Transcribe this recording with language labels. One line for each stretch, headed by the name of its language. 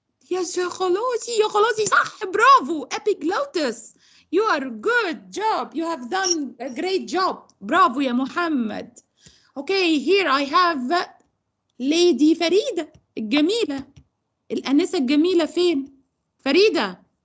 English: Yes
Arabic: يا خلاصي صح برافو epiglottis.
English: You are good job. You have done a great job.
Arabic: برافو يا محمد.
English: Okay, here I have Lady فريدة
Arabic: الجميلة. الأنسة الجميلة فين؟ فريدة.